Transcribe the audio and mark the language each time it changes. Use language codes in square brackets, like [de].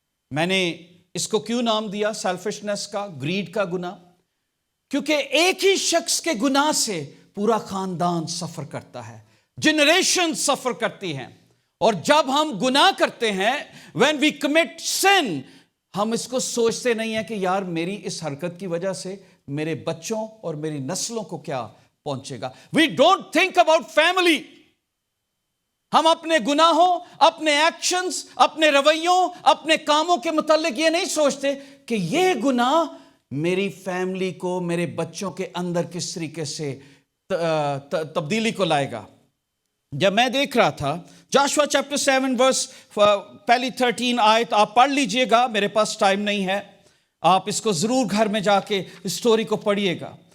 [ur] میں نے اس کو کیوں نام دیا سیلفشنس کا, گریڈ کا گناہ؟ کیونکہ ایک ہی شخص کے گناہ سے پورا خاندان سفر کرتا ہے, جنریشن سفر کرتی ہیں. اور جب ہم گناہ کرتے ہیں, [en] when we commit sin, [ur] ہم اس کو سوچتے نہیں ہیں کہ یار میری اس حرکت کی وجہ سے میرے بچوں اور میری نسلوں کو کیا پہنچے گا. [en] we don't think about family. [ur] ہم اپنے گناہوں, اپنے ایکشنز, اپنے رویوں, اپنے کاموں کے متعلق یہ نہیں سوچتے کہ یہ گناہ میری فیملی کو, میرے بچوں کے اندر کس طریقے سے تبدیلی کو لائے گا. جب میں دیکھ رہا تھا جاشوا چیپٹر 7 ورس پہلی 13 آیت آپ پڑھ لیجئے گا, میرے پاس ٹائم نہیں ہے, آپ اس کو ضرور گھر میں جا کے سٹوری کو پڑھیے گا.